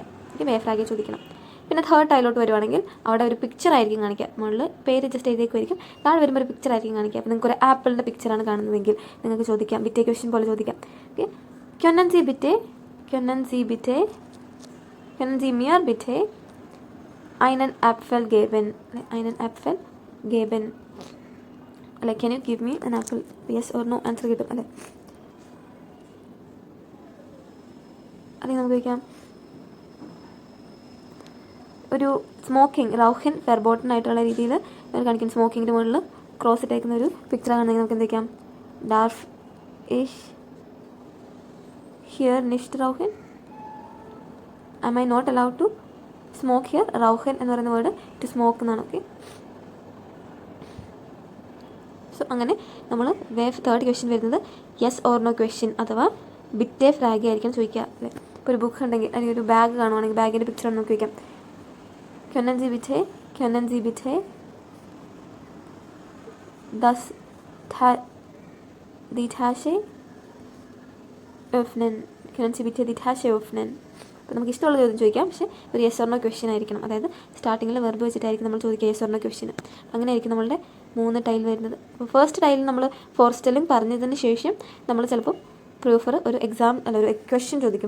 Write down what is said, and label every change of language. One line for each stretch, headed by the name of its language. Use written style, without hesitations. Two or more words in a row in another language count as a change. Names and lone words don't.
Malayalam: ഓക്കെ,
German: W Frage
Malayalam: ചോദിക്കണം. പിന്നെ തേർഡ് ടൈലോട്ട് വരുവാണെങ്കിൽ അവിടെ ഒരു പിക്ചർ ആയിരിക്കും കാണിക്കുക. മുകളിൽ പേര് ജസ്റ്റ് എഴുതിയേക്കുമായിരിക്കും, താഴെ വരുമ്പോൾ ഒരു പിക്ചർ ആയിരിക്കും കാണിക്കുക. അപ്പോൾ നിങ്ങൾക്ക് ഒരു ആപ്പിളിൻ്റെ പിക്ചറാണ് കാണുന്നതെങ്കിൽ നിങ്ങൾക്ക് ചോദിക്കാം, ബിറ്റെ ക്വസ്റ്റ്യൻ പോലെ ചോദിക്കാം.
German: ഓക്കെ, Können Sie mir bitte einen Apfel geben അല്ലെ.
English: can you give me an apple, yes or no ആൻസർ
Malayalam: കിട്ടും അല്ലേ. അല്ലെങ്കിൽ നമുക്ക് ചോദിക്കാം ഒരു സ്മോക്കിംഗ്
German: Rauchen verboten
Malayalam: ആയിട്ടുള്ള രീതിയിൽ കാണിക്കും. സ്മോക്കിങ്ങിൻ്റെ മുകളിൽ ക്രോസ് ഇട്ടേക്കുന്ന ഒരു പിക്ചർ ആണെങ്കിൽ നമുക്ക് എന്ത് വയ്ക്കാം,
German: Darf ich hier nicht rauchen,
English: am I not allowed to smoke here.
Malayalam: റൗഹൻ എന്ന് പറയുന്ന
English: word to smoke
Malayalam: എന്നാണ്.
English: okay, so
Malayalam: അങ്ങനെ നമ്മൾ
English: third question
Malayalam: വരുന്നത്
English: yes or no question
Malayalam: അഥവാ
German: Bitte Frage
Malayalam: ആയിരിക്കും ചോദിക്കുക അല്ലേ. ഇപ്പോൾ ഒരു ബുക്ക് ഉണ്ടെങ്കിൽ അല്ലെങ്കിൽ ഒരു ബാഗ് കാണുവാണെങ്കിൽ ബാഗിൻ്റെ പിക്ചർ നോക്കി വയ്ക്കാം.
German: Können Sie bitte die Tasche öffnen.
Malayalam: അപ്പോൾ നമുക്ക് ഇഷ്ടമുള്ള ചോദ്യം ചോദിക്കാം, പക്ഷേ ഒരു
English: yes or no question
Malayalam: ആയിരിക്കണം. അതായത് സ്റ്റാർട്ടിങ്ങിൽ വെർബ് വെച്ചിട്ടായിരിക്കും നമ്മൾ ചോദിക്കുക
English: yes or no question.
Malayalam: അങ്ങനെ ആയിരിക്കും നമ്മളുടെ 3 ടൈൽ വരുന്നത്. അപ്പോൾ ഫസ്റ്റ് ടൈലിൽ നമ്മൾ ഫോർസ്റ്റെല്ലിംഗ് പറഞ്ഞതിന് ശേഷം നമ്മൾ ചിലപ്പോൾ പ്രൂഫർ ഒരു ഒരു ക്വസ്റ്റ്യൻ ചോദിക്കും.